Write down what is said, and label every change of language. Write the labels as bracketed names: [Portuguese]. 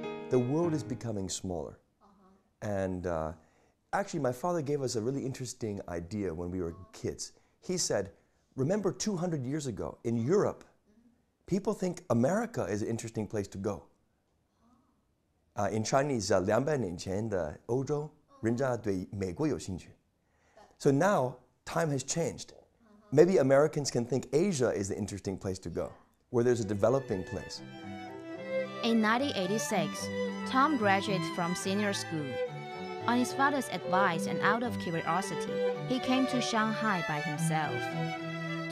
[English] The world is becoming smaller. And actually, my father gave us a really interesting idea when we were kids. He said, remember 200 years ago in Europe, people think America is an interesting place to go. In Chinese, [Chinese] 200年前的欧洲，人家对美国有兴趣。 [English] So now, time has changed. Maybe Americans can think Asia is the interesting place to go, where there's a developing place. In 1986, Tom graduated from senior school. On his father's advice and out of curiosity, he came to Shanghai by himself.